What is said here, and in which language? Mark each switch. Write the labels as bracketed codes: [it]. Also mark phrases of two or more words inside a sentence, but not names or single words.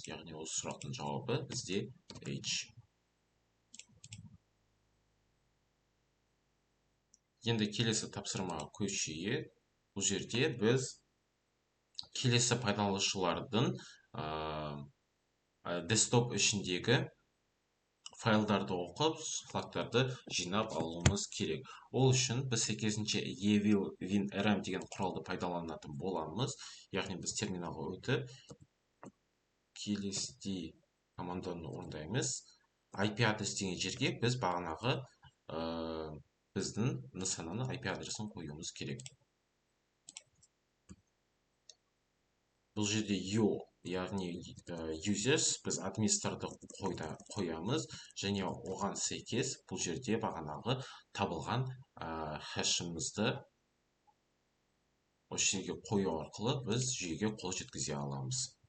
[kk] Яғни осы сұрақтың жауабы бізде h. Енді келесі тапсырмаға көшейік. Бұл жерде біз келесі пайдаланушылардың десктоп ішіндегі файлдарды оқып, флагтарды жинап алуымыз керек. Ол үшін біз сәйкесінше e-will-win-rm деген құралды пайдаланатын боламыз. Яғни біз терминалға өтіп, келесідей команданы орындаймыз. IP адрес деген жерге біз бағанағы біздің нысананы IP адресін қоюымыз керек. Бұл жерде яғни users, біз администраторды қоямыз, және оған сәйкес бұл жерде бағанағы табылған хэшімізді осы жерге қою арқылы біз жүйеге қол жеткізе аламыз.